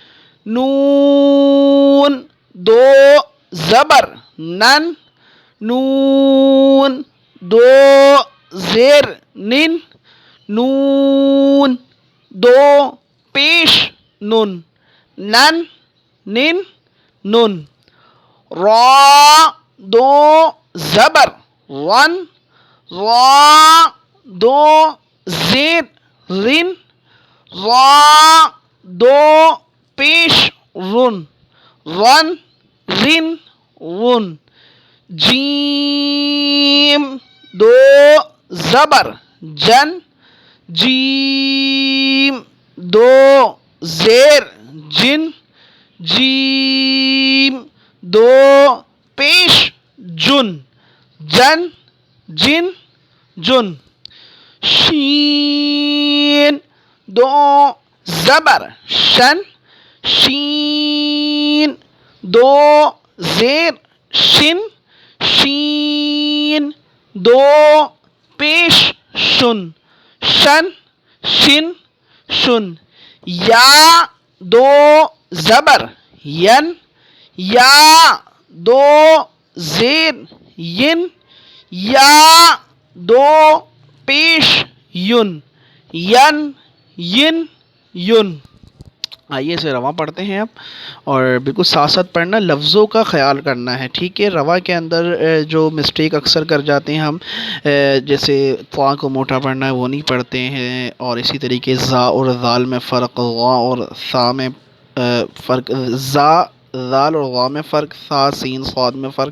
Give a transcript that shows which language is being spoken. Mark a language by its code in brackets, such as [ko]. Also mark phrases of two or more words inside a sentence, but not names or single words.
[ur] نون دو زبر نن، نون دو زیر نن، نون دو پیش نن، نن نن نن. را دو زبر رن، را دو زیر رن، را دو پیش رن، رن رن رن. جیم دو زبر جن، جیم دو زیر جن، جیم دو پیش جن، جن جن جن. شین دو زبر شن، شین دو زیر شن، شین دو پیش شن، شن شن شن. یا دو زبر ین، یا دو زیر ین، یا دو پیش یون، ین ین یون. آئیے اسے رواں پڑھتے ہیں اب، اور بالکل ساتھ ساتھ پڑھنا، لفظوں کا خیال کرنا ہے، ٹھیک ہے. رواں کے اندر جو مسٹیک اکثر کر جاتے ہیں ہم، جیسے فا کو موٹا پڑھنا ہے وہ نہیں پڑھتے ہیں، اور اسی طریقے زا اور ذال میں فرق، غا اور سا میں فرق، زا ذال اور غا میں فرق، سا سین صاد میں فرق.